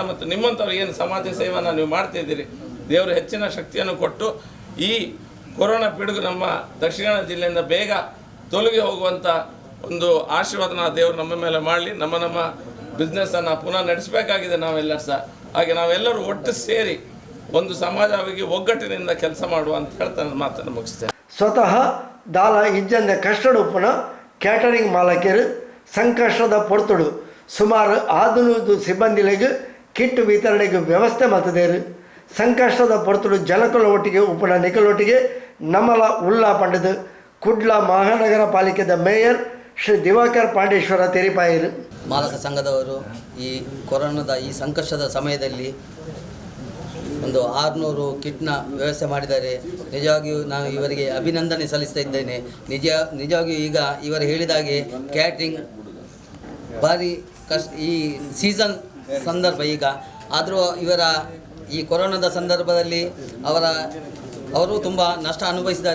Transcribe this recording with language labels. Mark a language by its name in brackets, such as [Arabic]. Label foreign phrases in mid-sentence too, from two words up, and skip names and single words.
[Kannada] ಮತ್ತು ನಿಮ್ಮಂಥವ್ರು ಏನು ಸಮಾಜ ಸೇವೆಯನ್ನು ನೀವು ಮಾಡ್ತಿದ್ದೀರಿ, ದೇವರು ಹೆಚ್ಚಿನ ಶಕ್ತಿಯನ್ನು ಕೊಟ್ಟು ಈ ಕೊರೋನಾ ಪಿಡುಗು ನಮ್ಮ ದಕ್ಷಿಣ ಕನ್ನಡ ಜಿಲ್ಲೆಯಿಂದ ಬೇಗ ತೊಲಗಿ ಹೋಗುವಂಥ ಒಂದು ಆಶೀರ್ವಾದನ ದೇವರು ನಮ್ಮ ಮೇಲೆ ಮಾಡಲಿ. ನಮ್ಮ ಬಿಸ್ನೆಸ್ಸನ್ನು ಪುನಃ ನಡೆಸಬೇಕಾಗಿದೆ ನಾವೆಲ್ಲರೂ ಸಹ. ಹಾಗೆ ನಾವೆಲ್ಲರೂ ಒಟ್ಟು ಸೇರಿ ಒಂದು ಸಮಾಜವಾಗಿ ಒಗ್ಗಟ್ಟಿನಿಂದ ಕೆಲಸ ಮಾಡುವ ಅಂತ ಹೇಳ್ತಾ ನನ್ನ ಮಾತನ್ನು ಮುಗಿಸ್ತೇನೆ. [Tulu] ಸ್ವತಃ ದಾಲ ಇಜ್ಜಂದ ಕಷ್ಟಡು ಉಪ್ಪುನ ಕ್ಯಾಟರಿಂಗ್ ಮಾಲಕರು ಸಂಕಷ್ಟದ ಪೊರ್ತುಡು [Kannada] ಸುಮಾರು 500 ಸಿಬ್ಬಂದಿಗಳಿಗೆ ಕಿಟ್ ವಿತರಣೆಗೆ ವ್ಯವಸ್ಥೆ ಮಾಡ್ತಿದ್ದೇರು. [Tulu] ಸಂಕಷ್ಟದ ಪೊರ್ತುಡು ಜನಕುಲ ಒಟ್ಟಿಗೆ ಉಪ್ಪುನ ನಿಕಲೊಟ್ಟಿಗೆ ನಮಲ ಉಲ್ಲಾ ಪಂಡದು ಕುಡ್ಲ ಮಹಾನಗರ ಪಾಲಿಕೆದ ಮೇಯರ್ ಶ್ರೀ ದಿವಾಕರ್ ಪಾಂಡೇಶ್ವರ ತೆರಿಪಾಯರು. [Kannada] ಮಾಲಕ ಸಂಘದವರು ಈ ಕೊರೋನಾದ ಈ ಸಂಕಷ್ಟದ ಸಮಯದಲ್ಲಿ ಒಂದು 600 ಕಿಟ್ನ ವ್ಯವಸ್ಥೆ ಮಾಡಿದ್ದಾರೆ. ನಿಜವಾಗಿಯೂ ನಾನು ಇವರಿಗೆ ಅಭಿನಂದನೆ ಸಲ್ಲಿಸ್ತಾ ಇದ್ದೇನೆ. ನಿಜವಾಗಿಯೂ ಈಗ ಇವರು ಹೇಳಿದಾಗೆ ಕ್ಯಾಟ್ರಿಂಗ್ ಭಾರಿ ಈ ಸೀಸನ್ ಸಂದರ್ಭ ಈಗ ಆದರೂ ಇವರ ಈ ಕೊರೋನಾದ ಸಂದರ್ಭದಲ್ಲಿ ಅವರು ತುಂಬ ನಷ್ಟ ಅನುಭವಿಸಿದ್ದಾರೆ.